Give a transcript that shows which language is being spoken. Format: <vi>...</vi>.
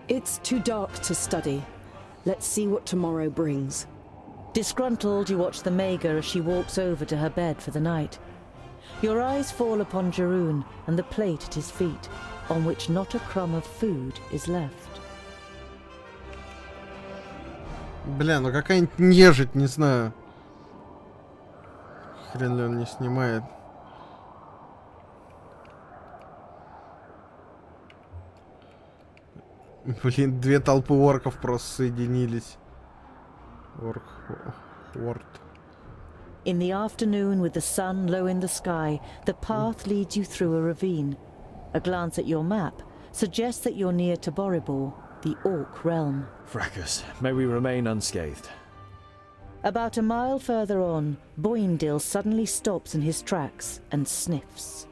<en>It's too dark to study. Let's see what tomorrow brings. Disgruntled, you watch the Mager as she walks over to her bed for the night. Your eyes fall upon Jarun and the plate at his feet, on which not a crumb of food is left.</en> <ru>Бля, ну какая-нибудь нежить, не знаю. Хрен ли он не снимает. Блин, две толпы орков просто соединились. Орд.</ru> <en>In the afternoon, with the sun low in the sky, the path leads you through a ravine. A glance at your map suggests that you're near to Boribor, the Orc realm. Fracas, may we remain unscathed. About a mile further on, Boindil suddenly stops in his tracks and sniffs.</en>